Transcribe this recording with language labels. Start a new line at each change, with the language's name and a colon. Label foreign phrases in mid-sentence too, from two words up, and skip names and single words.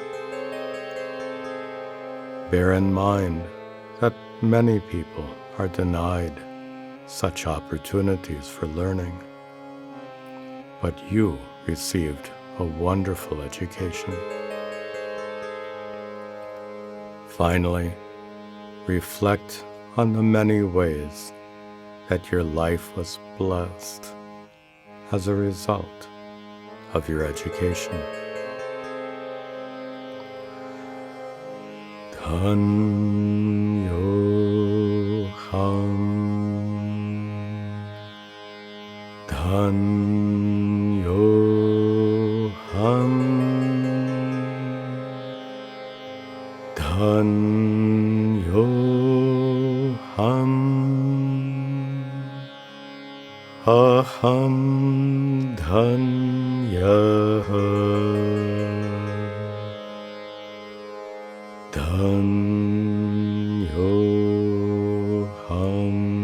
English: Bear in mind that many people are denied such opportunities for learning, but you received a wonderful education. Finally, reflect on the many ways that your life was blessed as a result of your education.
Sanskrit: धन्योऽहम् धन्योऽहम् धन्योऽहम्, अहं धन्यः धन्योऽहम्,